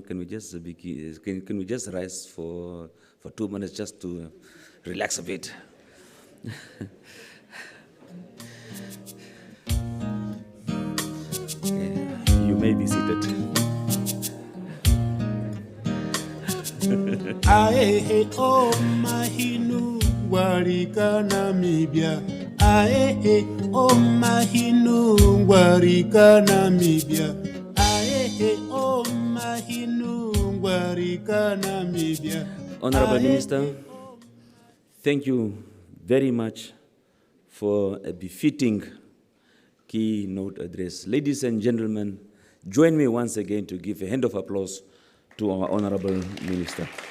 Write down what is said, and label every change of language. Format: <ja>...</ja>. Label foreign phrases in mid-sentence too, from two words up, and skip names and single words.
<en>Can we just can we just rise for 2 minutes just to relax a bit? Okay, you may be seated. Ae o mahinu warika Namibia. Ae o mahinu warika Namibia. Ae o mahinu warika Namibia. Honorable Minister, thank you very much for a befitting keynote address. Ladies and gentlemen, join me once again to give a hand of applause to our Honorable Minister.</en>